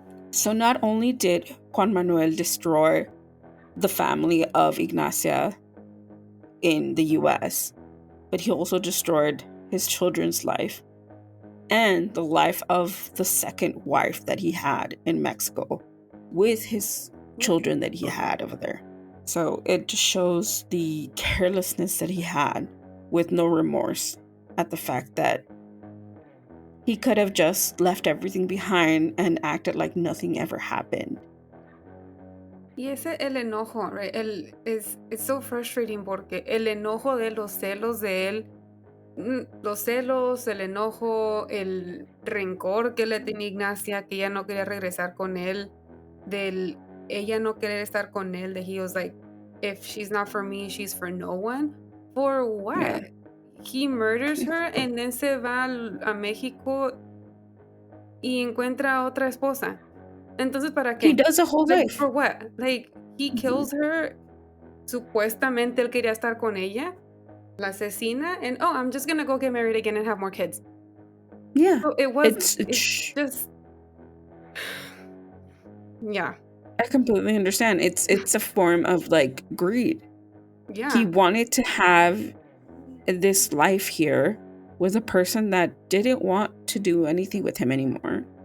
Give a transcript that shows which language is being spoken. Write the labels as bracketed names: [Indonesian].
[English] So not only did Juan Manuel destroy the family of Ignacia in the U.S., but he also destroyed his children's life and the life of the second wife that he had in Mexico with his children that he had over there. So it just shows the carelessness that he had with no remorse at the fact that he could have just left everything behind and acted like nothing ever happened. [Spanish] Y ese el enojo, right? [English] It's so frustrating [Spanish] porque el enojo de los celos de él, los celos, el enojo, el rencor que le tenía Ignacia, que ella no quería regresar con él, del ella no querer estar con él, [English] that he was like, if she's not for me, she's for no one. For what? Yeah. He murders her and then [Spanish] se va a México y encuentra otra esposa. Entonces, ¿para qué? [English] He does a whole life. For what? Like, he kills her. [Spanish] Supuestamente él quería estar con ella. La asesina. [English] And, I'm just gonna go get married again and have more kids. Yeah. So it was, it's just... Yeah. I completely understand. It's a form of, greed. Yeah. He wanted to have this life here with a person that didn't want to do anything with him anymore.